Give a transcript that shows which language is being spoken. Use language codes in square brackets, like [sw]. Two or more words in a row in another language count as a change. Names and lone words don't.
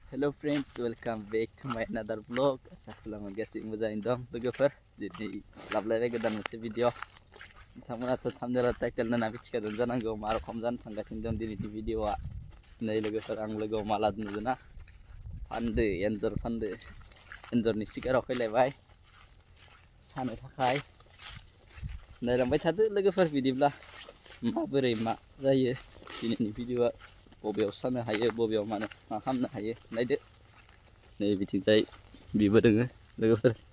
[en] Hello friends, welcome back to my another vlog. Assalamualaikum guys, [brx] moजाङैनो dong लोगोफोर दिनै लाबलायबाय गोदान मोनसे भिडिअ नोंथांमोनाथ' थाम्बनेल टाइटेल नायना मिथिखादों जानांगौ मा रखम जानो थांगासिनो दं दिनैनि भिडिअआ नै लोगोफोर आं लोगोआव माला नुदोंना फानदो एन्जरनि सिगाराव फैलायबाय सानो थाखाय नायलांबाय थादो लोगोफोर बिदिब्ला माबोरै मा जायो दिनैनि भिडिअआ बबेयाव सानो हायो बबेयाव मा खालामनो हायो नायदो नै बिथिंजाय बिबो दोङो लोगोफोर